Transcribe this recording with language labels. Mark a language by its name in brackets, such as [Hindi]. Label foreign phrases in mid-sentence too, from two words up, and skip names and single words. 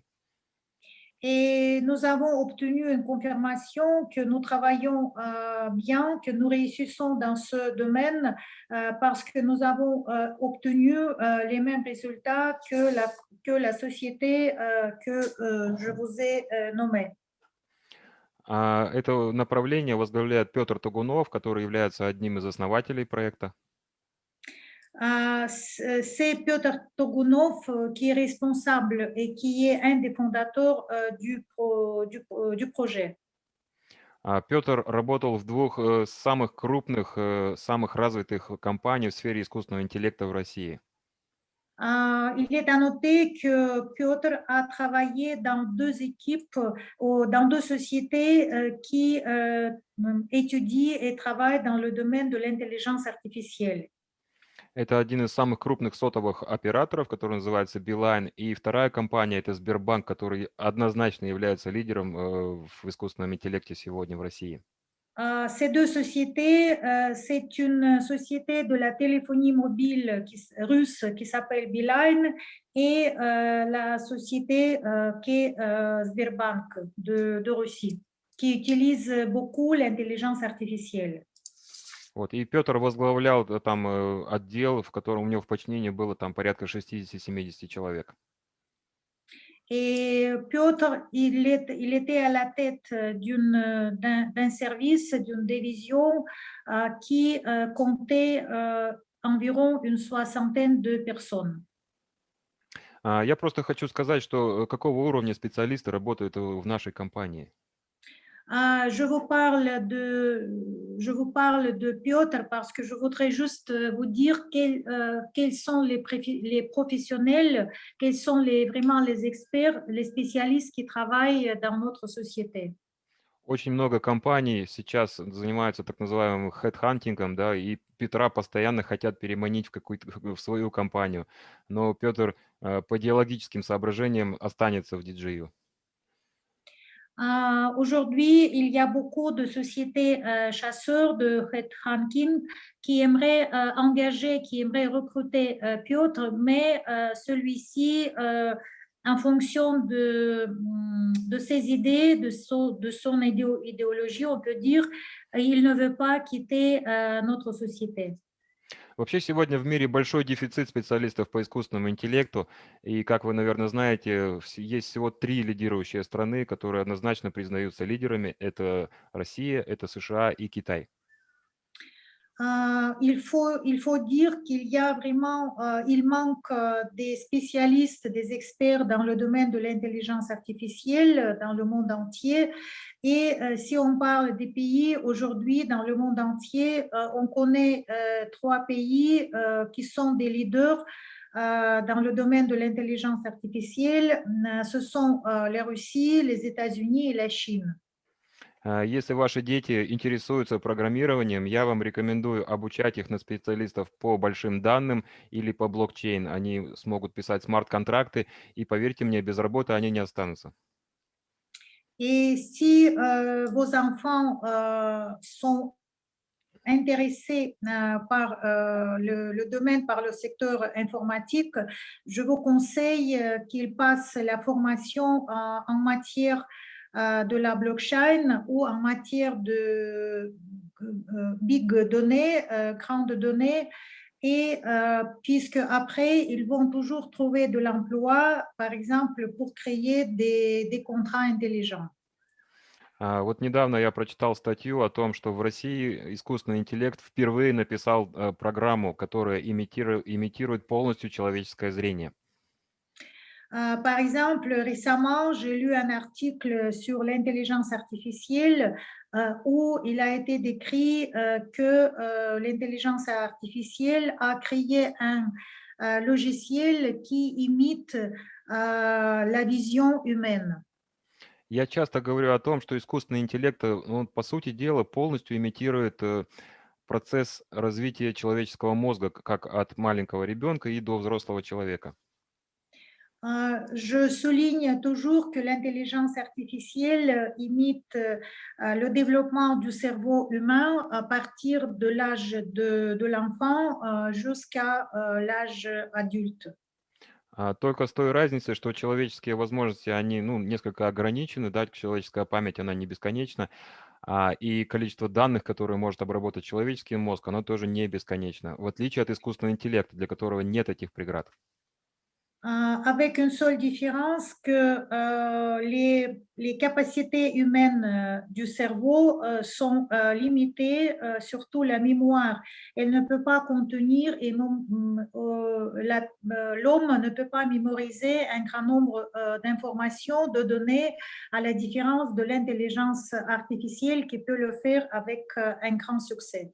[French] Et nous avons obtenu une confirmation que nous travaillons bien, que nous réussissons dans ce domaine parce que nous avons obtenu les mêmes résultats que la société que je vous ai nommée. [Russian] Это направление возглавляет Петр Тугунов, который является одним из основателей проекта. [French] C'est Piotr Togunov qui est responsable et qui est un des fondateurs du projet. [Russian] Петр работал в двух самых крупных, самых развитых компаниях в сфере искусственного интеллекта в России. [French] Il est à noter que Piotr a travaillé dans deux équipes, dans deux sociétés qui étudient et travaillent dans le domaine de l'intelligence artificielle. [Russian] Это один из самых крупных сотовых операторов, который называется Билайн. И вторая компания– это Сбербанк, который однозначно является лидером в искусственном интеллекте сегодня в России. [French] Ces deux sociétés, c'est une société de la téléphonie mobile russe qui s'appelle Beeline et la société qui est Sberbank de Russie, qui utilise beaucoup l'intelligence artificielle. [Russian] Вот. И Петр возглавлял там отдел, в котором у него в подчинении было там порядка 60-70 человек. [French] Et Piotr, il était à la tête d'un service, d'une division qui comptait environ une soixantaine de personnes. [Russian] Я просто хочу сказать, что какого уровня специалисты работают в нашей компании. [French] Je vous parle de Piotr parce que je voudrais juste vous dire quels sont les professionnels, quels sont vraiment les experts, les spécialistes qui travaillent dans notre société. [Russian] Очень много компаний сейчас занимаются так называемым хедхантингом, да, и Петра постоянно хотят переманить в какую-то в свою компанию. Но Петр по идеологическим соображениям останется в DJU. [French] Aujourd'hui, il y a beaucoup de sociétés chasseurs de headhunting qui aimeraient engager, qui aimeraient recruter Piotr, mais celui-ci, en fonction de ses idées, de son idéologie, on peut dire, il ne veut pas quitter notre société. [Russian] Вообще сегодня в мире большой дефицит специалистов по искусственному интеллекту. И, как вы, наверное, знаете, есть всего 3 лидирующие страны, которые однозначно признаются лидерами. Это Россия, это США и Китай. [French] Il faut dire qu'il y a vraiment, il manque des spécialistes, des experts dans le domaine de l'intelligence artificielle dans le monde entier. Et si on parle des pays aujourd'hui dans le monde entier, on connaît 3 pays qui sont des leaders dans le domaine de l'intelligence artificielle. Ce sont la Russie, les États-Unis et la Chine. [Russian] Если ваши дети интересуются программированием, я вам рекомендую обучать их на специалистов по большим данным или по блокчейн. Они смогут писать смарт-контракты, и поверьте мне, без работы они не останутся. [French] Et si vos enfants sont intéressés par le domaine, par le secteur informatique, je vous conseille qu'ils passent la formation en matière de la blockchain ou en matière de big données, grandes données. Et puisque après, ils vont toujours trouver de l'emploi, par exemple, pour créer des contrats intelligents. [Russian] Вот недавно я прочитал статью о том, что в России искусственный интеллект впервые написал программу, которая имитирует полностью человеческое зрение. [French] Par exemple, récemment, j'ai lu un article sur l'intelligence artificielle où il a été décrit que l'intelligence artificielle a créé un logiciel qui imite la vision humaine. [Russian] Я часто говорю о том, что искусственный интеллект, он, по сути дела, полностью имитирует процесс развития человеческого мозга, как от маленького ребенка и до взрослого человека. [French] Je souligne toujours que l'intelligence artificielle imite le développement du cerveau humain à partir de l'âge de l'enfant jusqu'à l'âge adulte. [Russian] Только с той разницей, что человеческие возможности, они, ну, несколько ограничены, да, человеческая память, она не бесконечна, и количество данных, которые может обработать человеческий мозг, оно тоже не бесконечно, в отличие от искусственного интеллекта, для которого нет этих преград. [French] Avec une seule différence que les capacités humaines du cerveau sont limitées, surtout la mémoire. Elle ne peut pas contenir et l'homme ne peut pas mémoriser un grand nombre d'informations, de données, à la différence de l'intelligence artificielle qui peut le faire avec un grand succès.